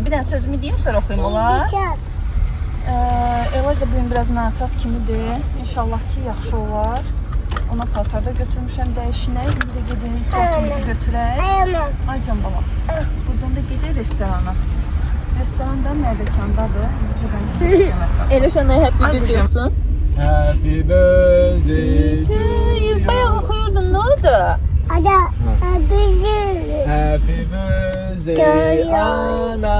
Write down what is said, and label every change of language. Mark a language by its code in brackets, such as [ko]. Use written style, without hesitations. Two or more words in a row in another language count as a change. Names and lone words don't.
[az] Bir dənə sözümü deyim, sonra oxuyayım olar. Eliza bugün biraz nasaz kimidir. İnşallah ki yaxşı olar. Ona paltarda götürmüşəm dəyişinə. Bir də gedin tortumuzu götürək. Ay can baba. Buradan da gedək restorana. Restoran da Mərdəkandadır. Eluşana [en] happy birthday [az] olsun. [en] Happy birthday to you. [az] Bayağı oxuyurdun, nə oldu? [en] Happy birthday Ana.